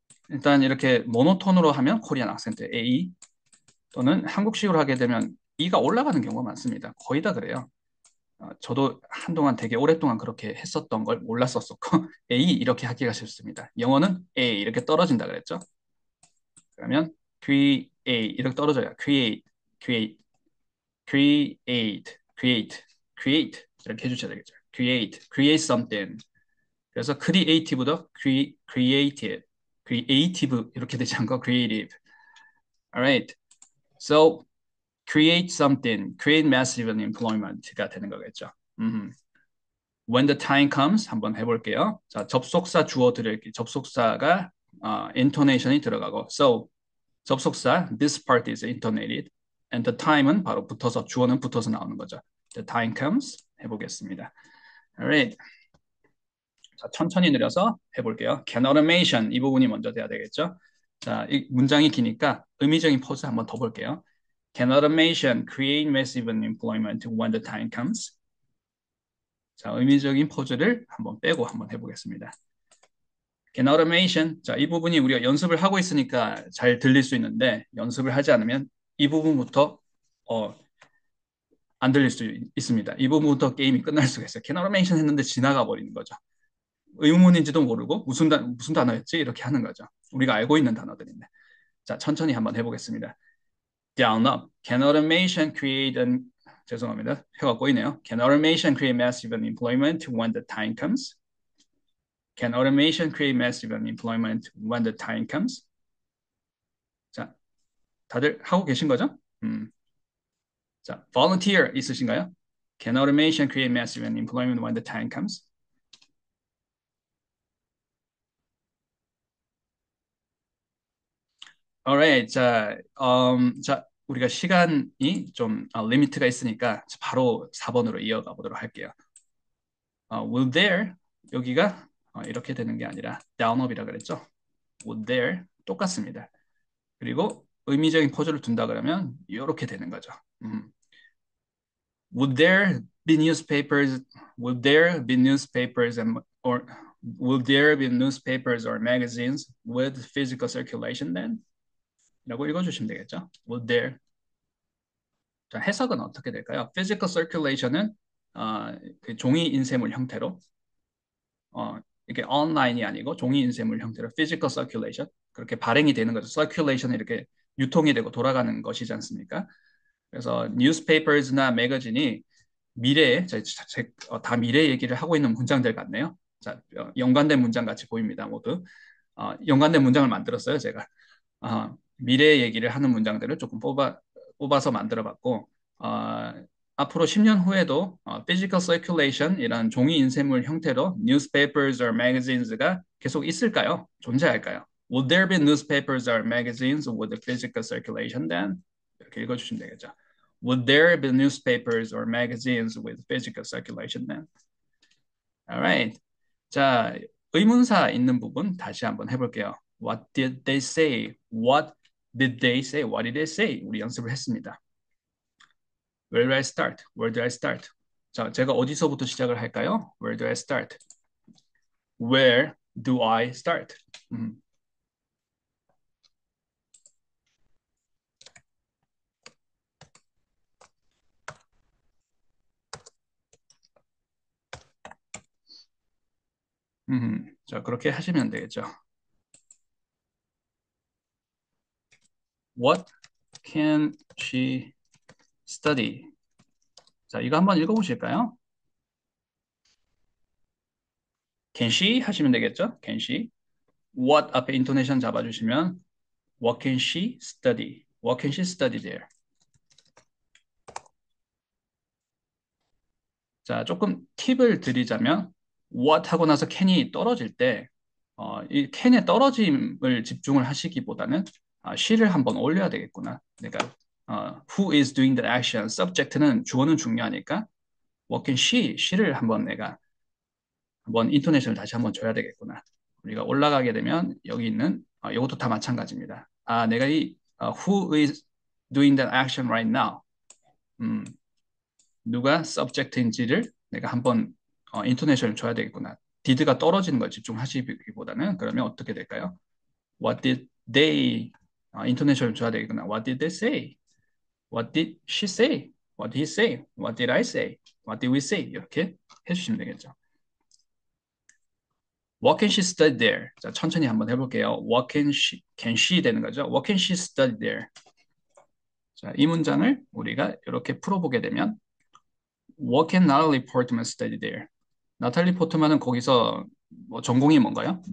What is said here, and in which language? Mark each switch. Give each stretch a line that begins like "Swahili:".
Korean: 일단 이렇게 모노톤으로 하면 코리안 악센트 A 또는 한국식으로 하게 되면 E가 올라가는 경우가 많습니다. 거의 다 그래요. 저도 한동안 되게 오랫동안 그렇게 했었던 걸 몰랐었고 A 이렇게 하기가 쉽습니다. 영어는 A 이렇게 떨어진다 그랬죠. 그러면
English: create
Korean: 이렇게 떨어져요.
English: create, create, create, create, create
Korean: 이렇게 해주셔야 되겠죠.
English: create, create something.
Korean: 그래서 creative도
English: creative, creative
Korean: 이렇게 되지 않고 creative.
English: Alright. So create something, create massive unemployment
Korean: 가 되는 거겠죠.
English: When the time comes
Korean: 한번 해볼게요. 자, 접속사 주어 드릴게요. 접속사가 intonation이 들어가고 so 접속사
English: this part is intonated and the time
Korean: 은 바로 붙어서 주어는 붙어서 나오는 거죠.
English: The time comes 해보겠습니다. Alright.
Korean: 자, 천천히 느려서 해볼게요.
English: Can automation
Korean: 이 부분이 먼저 돼야 되겠죠. 자, 이 문장이 기니까 의미적인 포즈 한번 더 볼게요.
English: Can automation create massive unemployment when the time comes?
Korean: 자, 의미적인 포즈를 한번 빼고 한번 해보겠습니다.
English: Can automation.
Korean: 자, 이 부분이 우리가 연습을 하고 있으니까 잘 들릴 수 있는데 연습을 하지 않으면 이 부분부터 안 들릴 수 있습니다. 이 부분부터 게임이 끝날 수가 있어요.
English: Can automation
Korean: 했는데 지나가 버리는 거죠. 의문인지도 모르고 무슨 단어였지? 이렇게 하는 거죠. 우리가 알고 있는 단어들인데. 자, 천천히 한번 해보겠습니다.
English: Down up. Can automation create an
Korean: 죄송합니다. 혀가 꼬이네요.
English: Can automation create massive unemployment when the time comes? Can automation create massive unemployment when the time comes?
Korean: 자, 다들 하고 계신 거죠? 자, volunteer 있으신가요?
English: Can automation create massive unemployment when the time comes? Alright,
Korean: 자, 우리가 시간이 좀 리미트가 있으니까 바로 4번으로 이어가 보도록 할게요.
English: Will there
Korean: 여기가 이렇게 되는 게 아니라
English: down up
Korean: 이라 그랬죠?
English: Will there
Korean: 똑같습니다. 그리고 의미적인 포즈를 둔다 그러면 이렇게 되는 거죠.
English: Would there be newspapers? Would there be newspapers and or will there be newspapers or magazines with physical circulation then?
Korean: 라고 읽어주시면 되겠죠.
English: Would there?
Korean: 자, 해석은 어떻게 될까요?
English: Physical circulation
Korean: 은 그 종이 인쇄물 형태로 이게 온라인이 아니고 종이 인쇄물 형태로 physical circulation 그렇게 발행이 되는 거죠. circulation 이렇게 유통이 되고 돌아가는 것이지 않습니까? 그래서 newspapers나 매거진이 미래에 다 미래 얘기를 하고 있는 문장들 같네요. 자, 연관된 문장 같이 보입니다. 모두 연관된 문장을 만들었어요. 제가 미래 얘기를 하는 문장들을 조금 뽑아서 만들어봤고 앞으로 10년 후에도 physical circulation 이런 종이 인쇄물 형태로
English: newspapers or magazines
Korean: 가 계속 있을까요? 존재할까요?
English: Would there be newspapers or magazines with a physical circulation then?
Korean: 이렇게 읽어주시면 되겠죠.
English: Would there be newspapers or magazines with physical circulation then? Alright.
Korean: 자, 의문사 있는 부분 다시 한번 해볼게요.
English: What did they say? What did they say? What did they say?
Korean: 우리 연습을 했습니다.
English: Where do I start? Where do I start?
Korean: 자, 제가 어디서부터 시작을 할까요?
English: Where do I start? Where do I start?
Korean: 자, 그렇게 하시면 되겠죠.
English: What can she study?
Korean: 자, 이거 한번 읽어보실까요?
English: Can she
Korean: 하시면 되겠죠?
English: Can she? What
Korean: 앞에 인토네이션 잡아주시면
English: What can she study? What can she study there?
Korean: 자, 조금 팁을 드리자면
English: what
Korean: 하고 나서 can이 떨어질 때 이 can의 떨어짐을 집중을 하시기보다는 she를 한번 올려야 되겠구나. 그러니까
English: who is doing the action? subject는
Korean: 주어는 중요하니까
English: what can she?
Korean: she를 한번 내가 한번 인토네이션을 다시 한번 줘야 되겠구나. 우리가 올라가게 되면 여기 있는 이것도 다 마찬가지입니다. 내가 이
English: who is doing that action right now?
Korean: 누가 subject인지를 내가 한번 인토네이션을 줘야 되겠구나. did가 떨어지는 걸 집중하시기보다는 그러면 어떻게 될까요?
English: What did they
Korean: 인토네이션을 줘야 되겠구나.
English: What did they say? What did she say? What did he say? What did I say? What did we say?
Korean: 이렇게 해주시면 되겠죠.
English: What can she study there?
Korean: 자, 천천히 한번 해볼게요.
English: What can she
Korean: 되는 거죠.
English: What can she study there?
Korean: 자, 이 문장을 우리가 이렇게 풀어보게 되면
English: What can Natalie Portman study there?
Korean: 나탈리 포트만은 거기서 뭐 전공이 뭔가요?